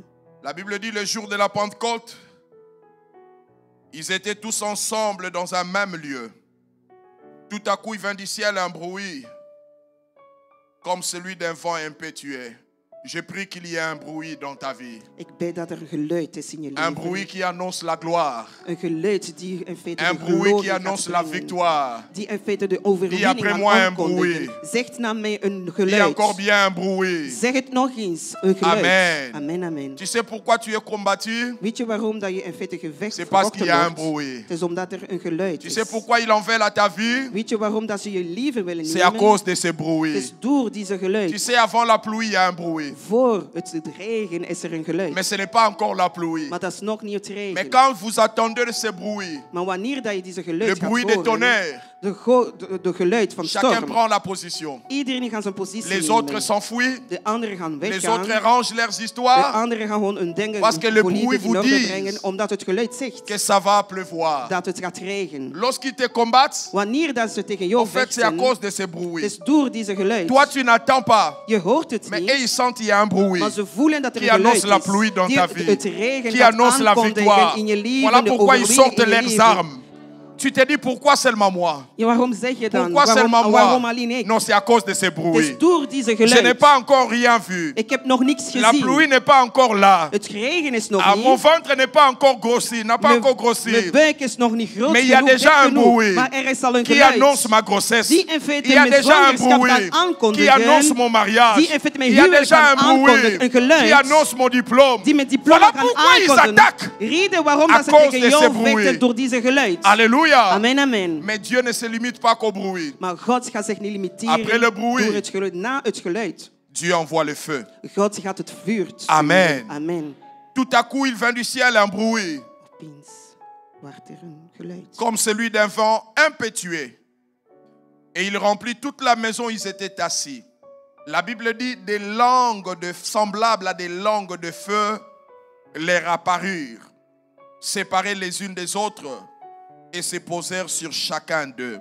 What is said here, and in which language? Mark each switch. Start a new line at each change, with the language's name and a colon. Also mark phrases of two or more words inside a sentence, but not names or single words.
French: La Bible dit le jour de la Pentecôte, ils étaient tous ensemble dans un même lieu. Tout à coup, il vint du ciel un bruit, comme celui d'un vent impétueux. Je prie qu'il y ait un bruit dans ta vie.
Dutch: Ik bid dat er een geluid is in je leven.
French: Un bruit qui annonce la gloire.
Dutch: Een geluid die in feite
French: Un
Dutch: de
French: bruit
Dutch: glorie
French: qui annonce
Dutch: gaat
French: la
Dutch: brengen.
French: victoire.
Dutch: Die in feite de
French: Dis
Dutch: overwinning
French: après
Dutch: gaat
French: moi un
Dutch: aankondigen.
French: bruit.
Dutch: Zegt na mij een
French: Dis
Dutch: geluid.
French: encore bien un bruit.
Dutch: Zeg het nog eens. Een geluid.
French: Amen.
Dutch: Amen, amen.
French: Tu sais pourquoi tu es combattu?
Dutch: Weet je waarom dat je in feite gevecht
French: C'est parce qu'il y a un
Dutch: wordt?
French: bruit.
Dutch: Het is omdat er een geluid
French: Tu
Dutch: is.
French: sais pourquoi il en veut à ta vie?
Dutch: Weet je waarom dat ze je leven willen
French: C'est à
Dutch: nemen?
French: cause de ce
Dutch: Het
French: bruit.
Dutch: is door deze geluid.
French: Tu sais, avant la pluie, il y a un bruit.
Dutch: Voor het regen is er een geluid.
French: Mais ce n'est pas encore la pluie.
Dutch: Maar dat is nog niet het regen.
French: Mais quand vous attendez de ce bruit,
Dutch: Maar wanneer dat je deze
French: le
Dutch: geluid gaat
French: bruit des
Dutch: horen,
French: tonnerres,
Dutch: de geluid van
French: chacun
Dutch: storm,
French: prend la position.
Dutch: iedereen gaat zijn positie
French: Les
Dutch: nemen.
French: autres s'enfuient.
Dutch: De anderen gaan
French: Les
Dutch: weggaan.
French: autres rangent leurs
Dutch: De
French: histoires.
Dutch: anderen gaan gewoon hun dingen
French: Parce que le bruit
Dutch: volledig in
French: vous
Dutch: orde
French: dit
Dutch: brengen, omdat het geluid zegt
French: Que ça va pleuvoir.
Dutch: dat het gaat regenen.
French: Lorsqu'ils te combattent,
Dutch: Wanneer dat ze tegen
French: en
Dutch: jou
French: fait, c'est à
Dutch: vechten,
French: cause de ce
Dutch: het
French: bruit.
Dutch: is door deze geluid.
French: Toi, tu n'attends pas.
Dutch: Je hoort het
French: Mais
Dutch: niet,
French: eux, ils sentent qu'il y a un bruit
Dutch: maar ze voelen dat er
French: qui
Dutch: een geluid
French: annonce la
Dutch: is.
French: pluie dans
Dutch: Die
French: ta vie,
Dutch: het regen
French: qui
Dutch: gaat
French: annonce la
Dutch: aankondigen
French: victoire.
Dutch: in je leven,
French: Voilà
Dutch: de
French: pourquoi ils
Dutch: overwinning
French: sortent
Dutch: in je
French: leurs
Dutch: leven.
French: armes. Tu te dis pourquoi seulement moi?
Dutch: Ja, waarom zeg je dan?
French: Pourquoi seulement
Dutch: waarom
French: moi?
Dutch: alleen ik?
French: Non, c'est à cause de ces
Dutch: Het
French: bruits.
Dutch: is door deze
French: Je n'ai
Dutch: geluid.
French: pas encore rien vu.
Dutch: Ik heb nog niks
French: La pluie
Dutch: gezien.
French: n'est pas encore là.
Dutch: Het regen is nog
French: Ah, mon
Dutch: niet.
French: ventre n'est pas encore grossi, n'a pas encore grossi.
Dutch: Mijn buik is nog niet groot
French: Mais il y a
Dutch: genoeg,
French: déjà
Dutch: dik
French: un
Dutch: genoeg.
French: bruit
Dutch: Maar er is al een
French: qui
Dutch: geluid
French: annonce ma grossesse.
Dutch: die in feite
French: Il y a
Dutch: mijn
French: déjà un
Dutch: zwangerschap
French: bruit
Dutch: gaat
French: qui
Dutch: aankondigen.
French: annonce mon mariage.
Dutch: Die in feite mijn
French: Il y a
Dutch: huwelijk
French: déjà
Dutch: gaat
French: un bruit
Dutch: aankondigen. Een geluid
French: qui annonce mon diplôme.
Dutch: die mijn diploma
French: Voilà
Dutch: kan
French: pourquoi ils
Dutch: aankondigen.
French: attaquent.
Dutch: Reden waarom
French: À
Dutch: dat ze
French: cause
Dutch: tegen
French: de ces
Dutch: jou
French: bruits.
Dutch: vechten door deze geluid.
French: Alléluia.
Dutch: Amen, amen.
French: Mais Dieu ne se limite pas qu'au bruit.
Dutch: Maar God gaat zich niet limiteren
French: Après le bruit.
Dutch: door het geluid. Na het geluid.
French: Dieu envoie le feu.
Dutch: God gaat het vuur sturen.
French: Amen.
Dutch: Amen.
French: Tout à coup, il vint du ciel un bruit,
Dutch: Opeens werd er een geluid.
French: comme celui d'un vent impétueux. Et il remplit toute la maison où ils étaient assis. La Bible dit, des langues semblables à des langues de feu leur apparurent, séparées les unes des autres, et se posèrent sur chacun d'eux.